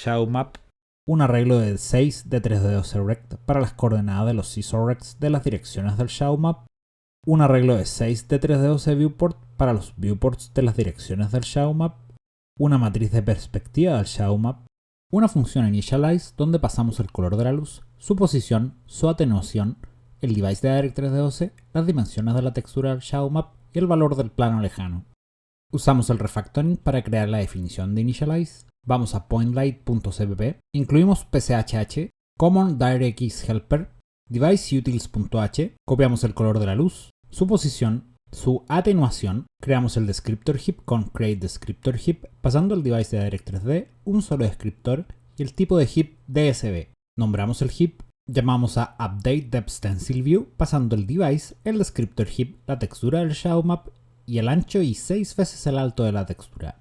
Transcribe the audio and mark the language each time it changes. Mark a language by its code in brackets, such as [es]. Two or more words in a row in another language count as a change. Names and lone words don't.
[en] shadow map, [es] un arreglo de 6 d3d12 rect para las coordenadas de los [en] scissor rects [es] de las direcciones del [en] shadow map, [es] un arreglo de 6 d3d12 viewport para los viewports de las direcciones del [en] shadow map, [es] una matriz de perspectiva del [en] shadow map, [es] una función initialize donde pasamos el color de la luz, su posición, su atenuación, el device de Direct 3D12, las dimensiones de la textura del shadow map y el valor del plano lejano. Usamos el refactoring para crear la definición de initialize. Vamos a pointlight.cpp, incluimos pchh, common directx helper, deviceutils.h, copiamos el color de la luz, su posición, su atenuación, creamos el [en] descriptor heap [es] con createDescriptor heap, pasando el device de Direct 3D, un solo descriptor y el tipo de heap DSV. Nombramos el heap, llamamos a updateDepthStencilView, pasando el device, el [en] descriptor heap, [es] la textura del [en] shadow map [es] y el ancho y 6 veces el alto de la textura.